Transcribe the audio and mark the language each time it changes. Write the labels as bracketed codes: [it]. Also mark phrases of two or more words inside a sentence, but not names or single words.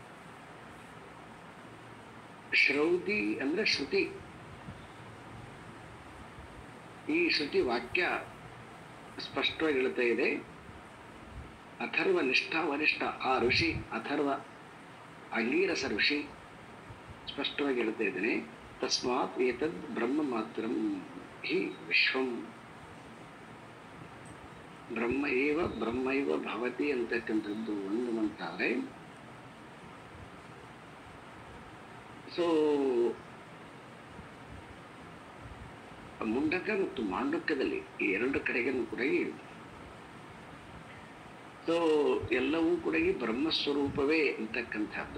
[kn] ಶ್ರೌತಿ ಅಂದ್ರೆ ಶ್ರುತಿ. ಈ ಶ್ರುತಿ ವಾಕ್ಯ ಸ್ಪಷ್ಟವಾಗಿ ಹೇಳ್ತಾ ಇದೆ. [sa] ಅಥರ್ವ ನಿಷ್ಠಾ ವರಿಷ್ಠ, [kn] ಆ ಋಷಿ ಅಥರ್ವ ಅಂಗೀರಸ ಋಷಿ ಸ್ಪಷ್ಟವಾಗಿ ಹೇಳ್ತಾ ಇದ್ದೇನೆ. [sa] ತಸ್ಮಾತ್ ಏತದ್ ಬ್ರಹ್ಮ ಮಾತ್ರಂ ಹಿ ವಿಶ್ವಂ. ಬ್ರಹ್ಮೈವ ಭವತಿ [kn] ಅಂತಕ್ಕಂಥದ್ದು ಒಂದು ಮಂತಾದ್ರೆ. ಸೊ ಮುಂಡಕ ಮತ್ತು ಮಾಂಡುಕ್ಯದಲ್ಲಿ ಈ 2 ಕಡೆಗೂ ಕೂಡ ಸೊ ಎಲ್ಲವೂ ಕೂಡ ಬ್ರಹ್ಮಸ್ವರೂಪವೇ ಅಂತಕ್ಕಂಥದ್ದು.